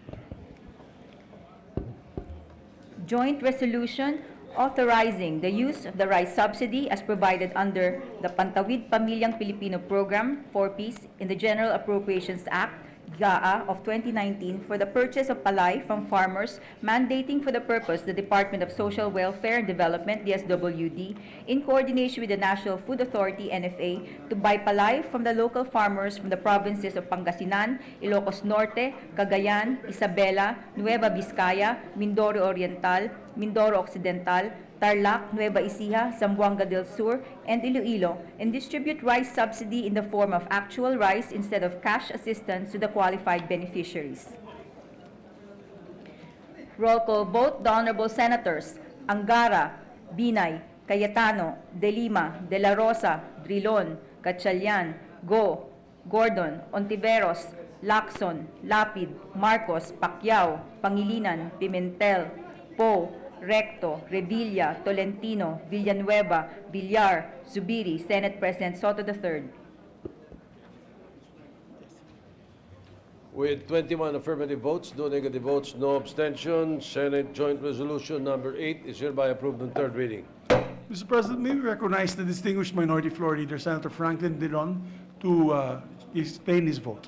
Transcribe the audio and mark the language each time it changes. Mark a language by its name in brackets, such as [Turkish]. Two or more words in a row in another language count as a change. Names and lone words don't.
[English] Joint Resolution authorizing the use of the rice subsidy as provided under the Pantawid Pamilyang Pilipino Program 4Ps in the General Appropriations Act GAA of 2019 for the purchase of palay from farmers, mandating for the purpose the Department of Social Welfare and Development, DSWD, in coordination with the National Food Authority, NFA, to buy palay from the local farmers from the provinces of Pangasinan, Ilocos Norte, Cagayan, Isabela, Nueva Vizcaya, Mindoro Oriental, Mindoro Occidental, Tarlac, Nueva Ecija, Zamboanga del Sur, and Iloilo, and distribute rice subsidy in the form of actual rice instead of cash assistance to the qualified beneficiaries. Roll call vote, the Honorable Senators Angara, Binay, Cayetano, De Lima, De La Rosa, Drilon, Gatchalian, Go, Gordon, Ontiveros, Lacson, Lapid, Marcos, Pacquiao, Pangilinan, Pimentel, Poe, Recto, Revilla, Tolentino, Villanueva, Villar, Zubiri, Senate President Soto III. With 21 affirmative votes, no negative votes, no abstention, Senate Joint Resolution number 8 is hereby approved on third reading. Mr. President, may we recognize the distinguished Minority Floor Leader, Senator Franklin Dillon, to explain his vote.